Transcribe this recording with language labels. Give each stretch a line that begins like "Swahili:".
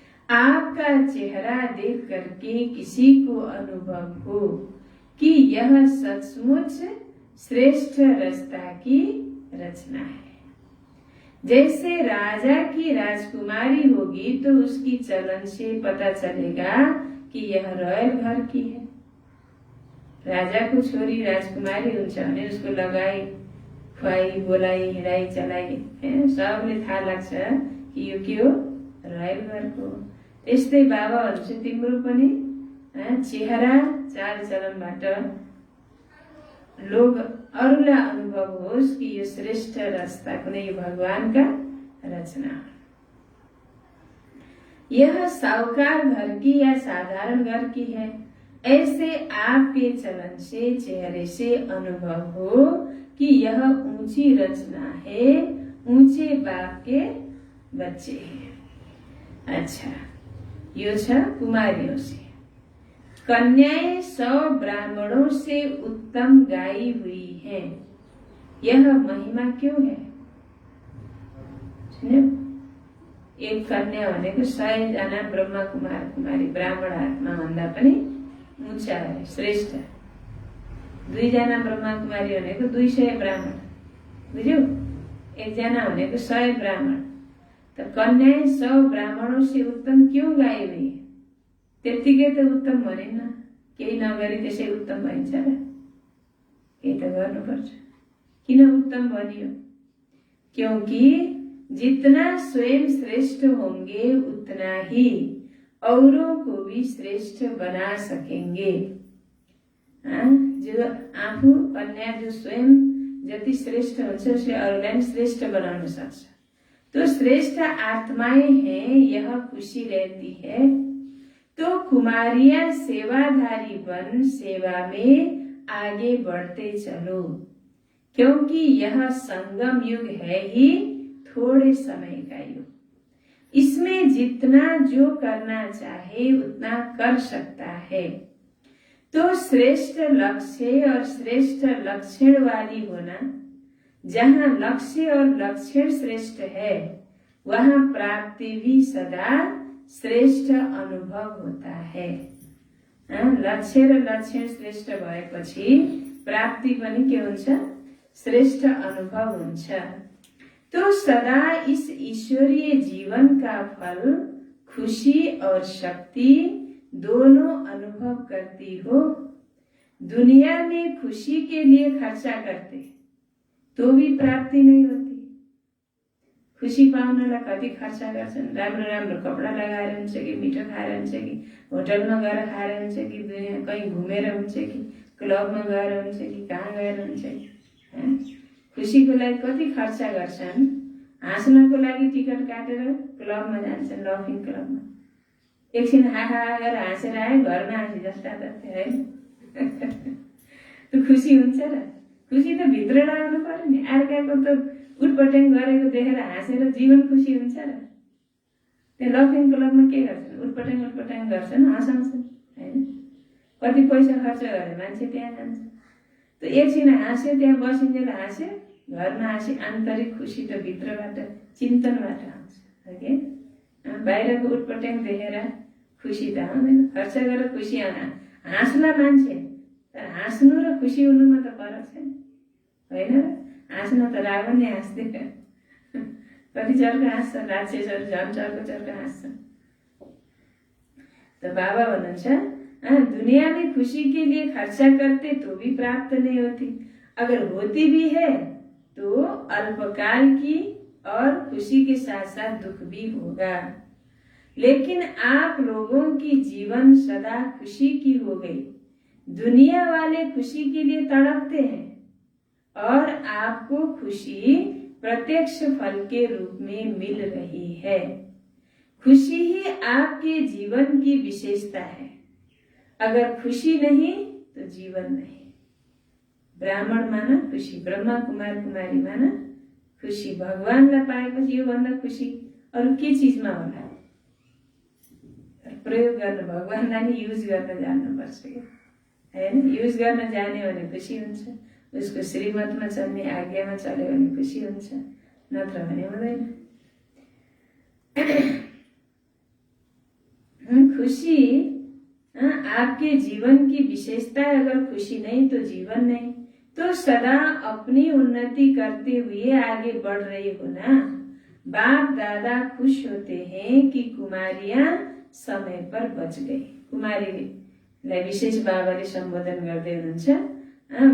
Hindi: आपका चेहरा देख करके किसी को अनुभव हो कि यह सचमुच श्रेष्ठ रचना की रचना है। जैसे राजा की राजकुमारी होगी तो उसकी चलन से पता चलेगा कि यह रॉयल घर की है।
Nepali: राजा को छोरी राजकुमारी हुन्छ भने उसको लगाई खुवाई बोलाई हिँडाई चलाई सबले थाहा लाग्छ कि यो के हो, रॉयल घरको। त्यस्तै बाबा भन्छ तिम्रो पनि चेहरा चाल चलनबाट लोग अरूलाई अनुभव होस् कि यो श्रेष्ठ रचना कुनै भगवान का रचना।
Hindi: यह साहूकार घर की या साधारण घर की है। ऐसे आपके चलन से चेहरे से अनुभव हो कि यह ऊंची रचना है, ऊंचे बाप के बच्चे हैं। अच्छा,
Nepali: यो छ
Hindi: कुमारियों से। कन्याएं 100 ब्राह्मणों से उत्तम गाई हुई हैं। यह महिमा क्यों है?
Nepali: एक कन्या भनेको 100 जना ब्रह्मा कुमार कुमारी ब्राह्मण आत्मा भन्दा पनि
Hindi: ऊंचा है,
Nepali: श्रेष्ठ। 2 जना ब्रह्मा कुमारी भनेको 200 ब्राह्मण, बुझ्यौ? 1 जना भनेको 100 ब्राह्मण।
Hindi: तो कन्याएं 100 ब्राह्मणों से उत्तम क्यों गाई हुई?
Nepali: त्यतिकै त उत्तम भनेन, केही नगरी त्यसै उत्तम भइन्छ र? केही त गर्नुपर्छ। किन उत्तम भनियो?
Hindi: क्योंकि जितना स्वयं श्रेष्ठ होंगे उतना ही औरों को भी श्रेष्ठ बना सकेंगे।
Nepali: जो आफू अन्य जो स्वयं जति श्रेष्ठ हुन्छ उसले अरूलाई श्रेष्ठ बनाउन सक्छ।
Hindi: तो श्रेष्ठ आत्माएं हैं, यह खुशी रहती है। तो कुमारियां सेवाधारी बन सेवा में आगे बढ़ते चलो, क्योंकि यह संगम युग है ही थोड़े समय का युग। इसमें जितना जो करना चाहे उतना कर सकता है। तो श्रेष्ठ लक्ष्य और श्रेष्ठ लक्षण वाली होना, जहाँ लक्ष्य और लक्षण श्रेष्ठ है वहाँ प्राप्ति भी सदा श्रेष्ठ अनुभव होता है।
Nepali: लक्ष्य र लक्षण श्रेष्ठ भएपछि प्राप्ति पनि के हुन्छ? श्रेष्ठ अनुभव हुन्छ।
Hindi: तो सदा इस ईश्वरीय जीवन का फल खुशी और शक्ति दोनों अनुभव करती हो। दुनिया में खुशी के लिए खर्चा करते तो भी प्राप्ति नहीं होती।
Nepali: खुशी पाउनलाई कति खर्चा गर्छन्? राम्रो राम्रो कपडा लगाएर हुन्छ कि मिठो खाएर हुन्छ कि होटलमा गएर खाएर हुन्छ कि दुनिया कहीँ घुमेर हुन्छ कि क्लबमा गएर हुन्छ कि कहाँ गएर हुन्छ कि खुसीको लागि कति खर्चा गर्छन्? हाँस्नको लागि टिकट काटेर क्लबमा जान्छन्, लफिङ क्लबमा। एकछिन हाहा गरेर हाँसेर आयो, घरमा हाँसी जस्ता जस्तै है। त्यो खुसी हुन्छ र? खुसी त भित्र लगाउनु पर्यो नि। अर्काको त उटपटाङ गरेको देखेर हाँसेर जीवन खुसी हुन्छ र? त्यो लफिङ क्लबमा के गर्छन्? उटपटाङ गर्छन्, हँसाउँछन् होइन? कति पैसा खर्च गरे मान्छे त्यहाँ जान्छ। त एकछिन हाँस्यो, त्यहाँ बसिन्जेल हाँस्यो, घरमा हाँसी आन्तरिक खुसी त भित्रबाट चिन्तनबाट आउँछ के? बाहिरको उटपटाङ देखेर खुसी त आउँदैन। खर्च गरेर खुसी हाँस्ला मान्छे, तर हाँस्नु र खुसी हुनुमा त फरक छैन होइन र? हाँस्न त रावण नै हाँस्दैन, कति चर्को हाँस्छन्, राक्षसहरू झन् चर्को हाँस्छन्।
Hindi: तो बाबा
Nepali: भन्नुहुन्छ
Hindi: दुनिया में खुशी के लिए खर्चा करते तो भी प्राप्त नहीं होती, अगर होती भी है तो अल्पकाल की और खुशी के साथ साथ दुख भी होगा। लेकिन आप लोगों की जीवन सदा खुशी की हो गई। दुनिया वाले खुशी के लिए तड़पते हैं और आपको खुशी प्रत्यक्ष फल के रूप में मिल रही है। खुशी ही आपके जीवन की विशेषता है। अगर खुशी नहीं तो जीवन नहीं। ब्राह्मण माना खुशी, ब्रह्मा कुमार कुमारी माना खुशी।
Nepali: भगवानलाई पाएपछि योभन्दा खुसी अरू के चिजमा होला? प्रयोग गर्न भगवानलाई नि युज गर्न जान्नुपर्छ कि हैन? युज गर्न जाने भने खुसी हुन्छ, उसको श्रीमतमा चल्ने आज्ञामा चल्यो भने खुसी हुन्छ, नत्र भने हुँदैन।
Hindi: खुशी आपके जीवन की विशेषता है। अगर खुशी नहीं तो जीवन नहीं। तो सदा अपनी उन्नति करते हुए आगे बढ़ रही हो ना। बाप दादा खुश होते हैं कि कुमारियां समय पर बच गई।
Nepali: कुमारीलाई विशेष बाबाले सम्बोधन गर्दै हुनुहुन्छ।